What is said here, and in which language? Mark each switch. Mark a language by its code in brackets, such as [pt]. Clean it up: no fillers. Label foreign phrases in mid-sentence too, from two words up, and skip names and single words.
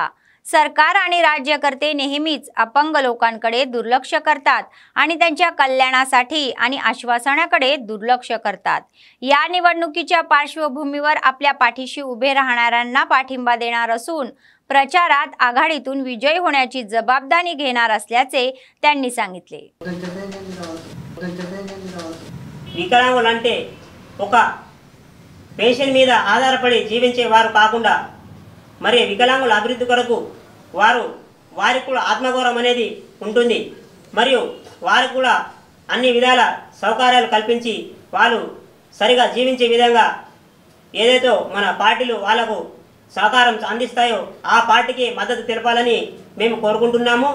[mr] सरकार आणि राज्यकर्ते नेहमीच अपंग लोकांकडे दुर्लक्ष करतात आणि त्यांच्या कल्याणासाठी आणि आश्वासनाकडे दुर्लक्ष करतात। या निवडणुकीच्या पार्श्वभूमीवर आपल्या पाठीशी उभे राहणाऱ्यांना पाठिंबा देणार असून प्रचारात आघाडीतून विजय होण्याची जबाबदारी घेणार असल्याचे त्यांनी सांगितले। [te] వికలాంగులంటే ఒక పెన్షన్ మీద ఆధారపడి జీవించే వారు కాకుండా మరి వికలాంగుల అభివృద్ధి కొరకు వారికి కూడా ఆత్మగౌరవం అనేది ఉంటుంది। మరియు వారికి కూడా అన్ని విధాల సౌకర్యాలు కల్పించి వాళ్ళు సరిగా జీవించే విధంగా ఏదైతే మన పార్టీలు వాళ్ళకు సహకారం అందిస్తాయో ఆ పార్టీకి మద్దతు తెలపాలని మేము కోరుకుంటున్నాము।